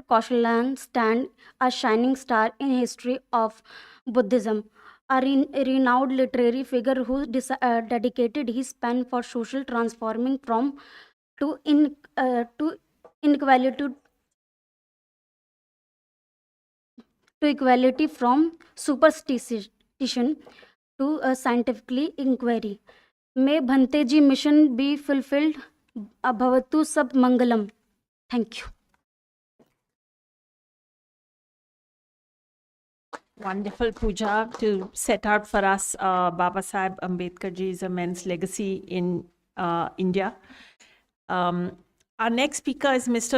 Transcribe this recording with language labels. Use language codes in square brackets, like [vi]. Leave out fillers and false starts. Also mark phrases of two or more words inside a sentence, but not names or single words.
[en] Kaushalyan stands a shining star in history of Buddhism, a renowned literary figure who dedicated his pen for social transforming to equality, from superstition to scientifically inquiry. May Bhante ji mission be fulfilled. [pi] Bhavatu sab mangalam. [en] Thank you. Wonderful puja to set out for us Baba Sahib Ambedkar ji's immense legacy in India. Our next speaker is Mr.